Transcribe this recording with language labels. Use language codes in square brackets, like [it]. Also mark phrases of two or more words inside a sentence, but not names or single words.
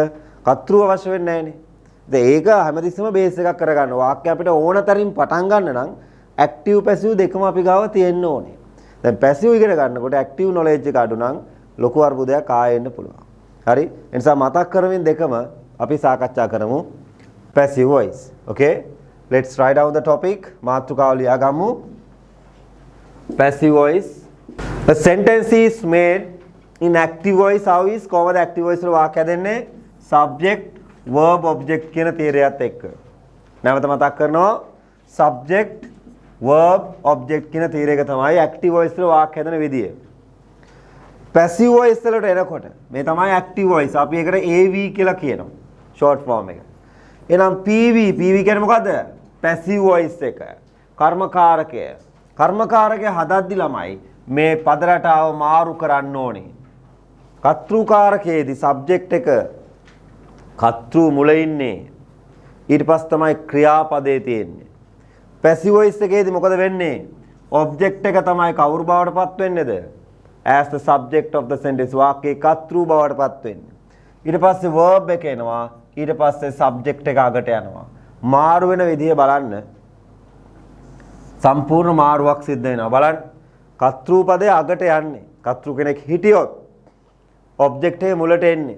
[si] කර්තෘ අවශ්‍ය වෙන්නේ නැහැනේ. ඒක හැමතිස්සෙම බේස් එකක් කරගන්න. වාක්‍ය අපිට ඕන තරින් පටන් ගන්න නම් [en] active passive [si] දෙකම අපි ගාව තියෙන්න ඕනේ. දැන් passive ඉගෙන ගන්නකොට [en] active knowledge [si] එක අඩු නම් ලොකු අර්බුදයක් ආයෙන්න පුළුවන්. හරි? ඒ නිසා මතක් කරමින් දෙකම අපි සාකච්ඡා කරමු. [en] passive voice. Okay? Let's write down the topic. [si] මාතෘකාව ලියා ගමු. [en] passive voice. A sentence is made in active voice. How is [si] කොහොමද [en] active voice [si] වල වාක්‍ය දෙන්නේ? [en] Subject verb object [si] කියන තීරයත් එක්ක. නැවත මතක් කරනවා. [en] subject verb object [si] කියන තීරයක තමයි [en] active voice [si] වල වාක්‍ය හදන විදිය. [en] passive voice [si] වලට එනකොට මේ තමයි [en] active voice. [si] අපි ඒකට AV කියලා කියනවා. [en] short form [si] එක. එහෙනම් PV කියන්නේ මොකද්ද? [en] passive voice [si] එක. කර්මකාරකය. කර්මකාරකය හදද්දි ළමයි මේ පද රටාව මාරු කරන්න ඕනේ. කර්තෘකාරකයේදී subject එක කර්තෘ මුල ඉන්නේ. ඊට පස්සේ තමයි ක්‍රියාපදේ තියෙන්නේ. [en] passive voice [si] එකේදී මොකද වෙන්නේ? object එක තමයි කවුරු බවට පත් වෙන්නේද? [en] as the subject of the sentence. [si] වාක්‍යයේ කර්තෘ බවට පත් වෙන්නේ. ඊට පස්සේ verb එක එනවා. ඊට පස්සේ subject එක අගට යනවා. මාරු වෙන විදිය බලන්න. සම්පූර්ණ මාරුවක් සිද්ධ වෙනවා. බලන්න. කර්තෘ පදයේ අගට යන්නේ. කර්තෘ කෙනෙක් හිටියොත් object එකේ මුලට එන්නේ.